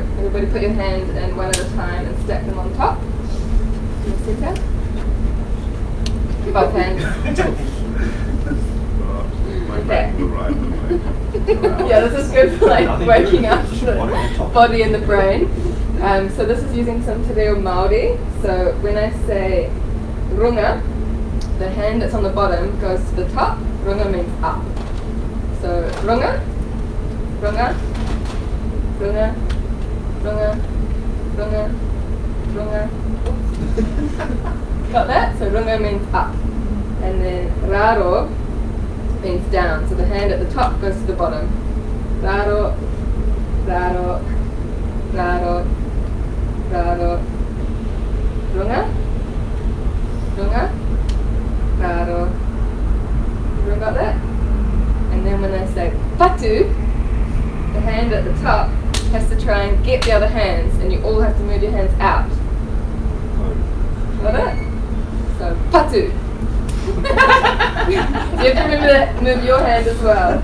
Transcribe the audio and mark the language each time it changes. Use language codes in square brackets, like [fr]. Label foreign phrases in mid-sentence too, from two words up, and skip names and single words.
[en] Everybody put your hands in one at a time and stack them on top. Can you see that? Both hands. Okay. Yeah, this is good for like waking up the body and the brain. So this is using some te reo Māori. So when I say runga, the hand that's on the bottom goes to the top. Runga means up. [mi] So runga, runga, runga, runga, runga, runga. [en] Got that? So runga means up. And then raro means down. So the hand at the top goes to the bottom. [mi] Raro, raro, raro, raro. Runga, runga, raro. [en] Everyone got that? And then when I say patu, the hand at the top has to try and get the other hands, and you all have to move your hands out. Got it? So patu. You have to move your hand as well.